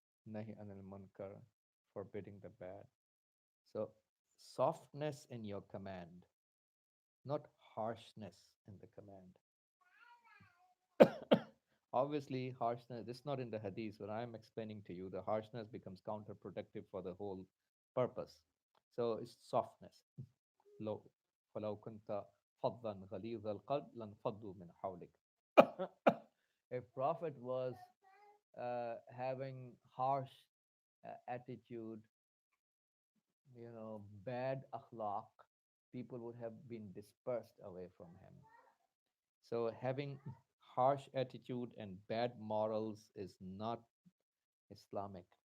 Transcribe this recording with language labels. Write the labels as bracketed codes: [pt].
[en] nahi anil munkar, forbidding the bad. So, softness in your command, not harshness in the command. Obviously, harshness, this is not in the hadith. When I'm explaining to you, the harshness becomes counterproductive for the whole purpose. So, it's softness. [ar] لو فلو كنت فظا غليظ القلب لانفضوا من حولك. [en] If Prophet was having harsh attitude, bad akhlaq, people would have been dispersed away from him. So having harsh attitude and bad morals is not Islamic.